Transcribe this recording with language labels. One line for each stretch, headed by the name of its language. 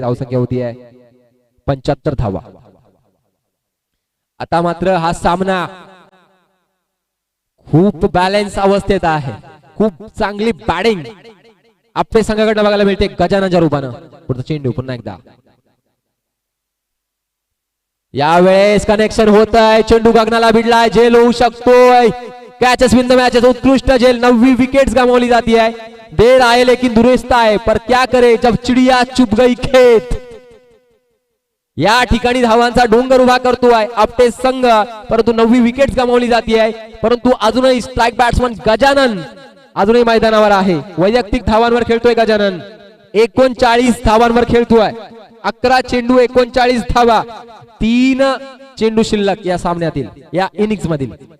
Marathi: धावसंख्या होती आहे 75 धावा. आता मात्र हा सामना खूप बॅलन्स अवस्थेत आहे. खूप चांगली बॅटिंग आपल्या संघाकडनं बघायला मिळते गजाननच्या रूपानं. पुढचा चेंडू पुन्हा एकदा. यावेळेस कनेक्शन होत आहे. चेंडू गगनाला भिडलाय. झेल होऊ शकतोय.
English: catches win the matches
Marathi: उत्कृष्ट झेल.
Hindi: 9वी विकेट्स गमावली जाती है. देर आए लेकिन दुरुस्त आए, पर क्या करे जब चिड़िया चुप गई खेत.
Marathi: या ठिकाणी धावांचा डोंगर उभा करतोय आपटे संघ, परंतु 9वी विकेट्स गमावली जाती आहे. परंतु अजूनही स्ट्राईक बॅट्समन गजानन अजूनही मैदानावर आहे. वैयक्तिक धावांवर खेळतोय गजानन. 39 धावांवर खेळतोय. 11 चेंडू 39 धावा. 3 चेंडू शिल्लक या सामन्यातील, या इनिंग्स मधील.